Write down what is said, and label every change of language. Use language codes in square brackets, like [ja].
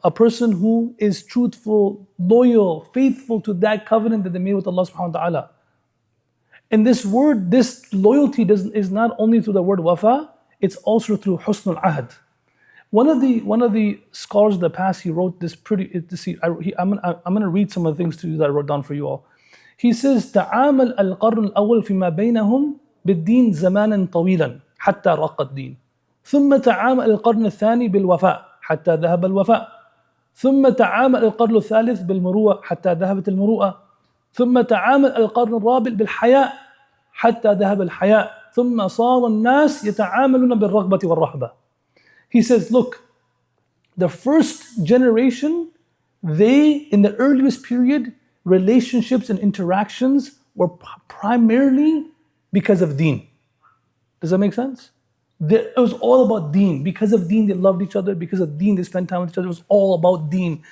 [en] A person who is truthful, loyal, faithful to that covenant that they made with Allah subhanahu wa ta'ala. And this word, this loyalty is not only through the word wafa, it's also through husnul ahd. One of the scholars of the past, he wrote this I'm going to read some of the things to you that I wrote down for you all. He says, [ar] تعامل القرن الأول فيما بينهم بالدين زمانا طويلا حتى رق الدين. ثم تعامل القرن الثاني بالوفاء حتى ذهب الوفاء. ثم تعامل القرن الثالث بالمروءة حتى ذهبت المروءة. ثم تعامل القرن الرابع بالحياء حتى ذهب الحياء. ثم صار الناس يتعاملون بالرغبة والرهبة. [en] He says, look, the first generation, in the earliest period, relationships and interactions were primarily because of deen. Does that make sense? It was all about deen. Because of deen, they loved each other. Because of deen, they spent time with each other. It was all about deen.